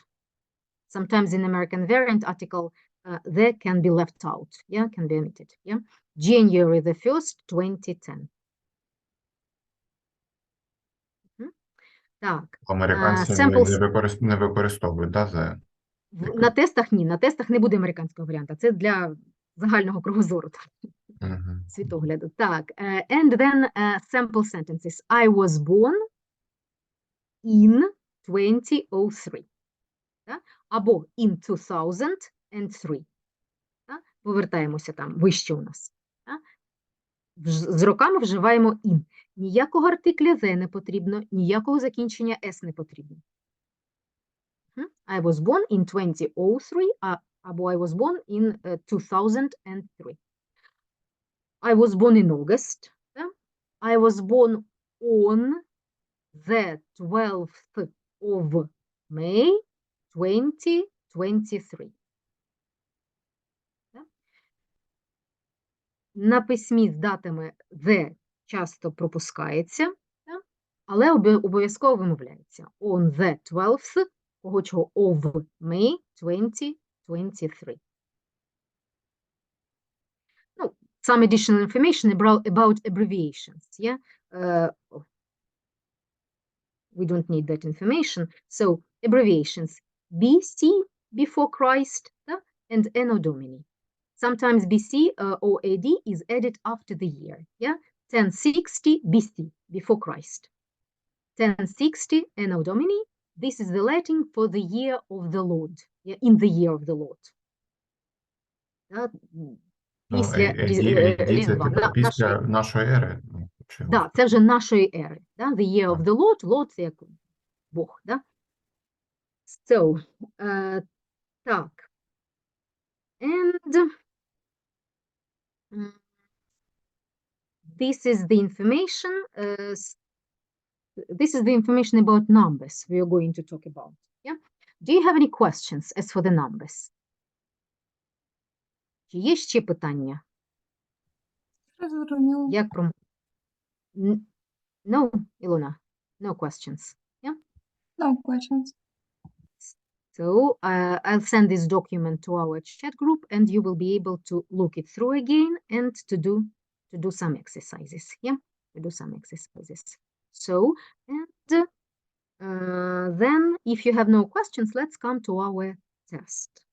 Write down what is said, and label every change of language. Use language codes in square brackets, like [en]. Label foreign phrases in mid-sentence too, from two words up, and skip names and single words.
[en] Sometimes in American variant article, the can be left out. Yeah, can be omitted. Yeah, January the 1st, 2010. [uk] Так. Американці не використовують, да, the? На тестах ні, на тестах не буде американського варіанту. Це для загального кругозору, Мгм. світогляду. Так, [en] and then sample sentences. I was born in 2003. [uk] Або [en] in 2003. [uk] Повертаємося там, вище у нас. З роками вживаємо in. Ніякого артикля the не потрібно, ніякого закінчення s не потрібно. [en] I was born in 2003, або I was born in 2003. I was born in August. I was born on the 12th of May 2023. [uk] На письмі з датами the часто пропускається, але обов'язково вимовляється. [en] On the 12th, [uk] кого чого, [en] of May 2023. Ну, some additional information about abbreviations, yeah? We don't need that information. So, abbreviations, BC, before Christ, and Anno Domini. Sometimes BC or AD is added after the year. Yeah, 1060 BC, before Christ. 1060 Anno Domini. This is the Latin for the year of the Lord. Yeah, in the year of the Lord. [uk] Після Різдва. Після нашої ери. Да, це вже нашої ери. [en] The year of the Lord. Lord – [uk] це як Бог. So, так. [en] And this is the information. This is the information about numbers we are going to talk about. Yeah? Do you have any questions as for the numbers? [uk] Чи є ще питання? Як про... [en] No, Ilona, no questions. Yeah? No questions. So I'll send this document to our chat group, and you will be able to look it through again and to do some exercises. Yeah, to do some exercises. So, and then if you have no questions, let's come to our test.